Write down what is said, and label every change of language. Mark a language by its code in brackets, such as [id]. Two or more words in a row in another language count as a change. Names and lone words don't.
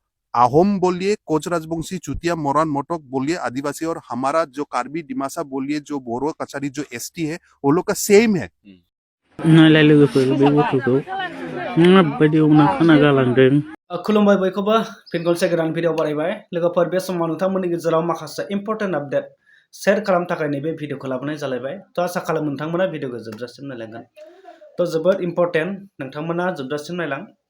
[hi] आहोम बोलिए, कोच राजवंशी, चुतिया, मोरान, मोटक बोलिए, आदिवासी, और हमारा जो कार्बी डिमासा बोलिए, जो बोरो कचारी, जो एसटी है, वो लोग का सेम है। [brx] नायलाय लोगोफोर बे गथ'खौ माबायदि उना खाना गालांदों। खुलुमबाय बयखौबो फिन खनसे गोदान भिडिअ बानायबाय लोगोफोर। बे समाव नोंथांमोननि गेजेराव माखासे [en] important update [brx] शेयर खालामनो थाखाय नैबे भिडिअखौ लाबोनाय जालायबाय। थ' आसा खालामो नोंथांमोना भिडिअखौ जोबजासिम नायलांगोन। थ' जोबोद इम्पर्टेन्ट, नोंथांमोना जोबजासिम नायलां।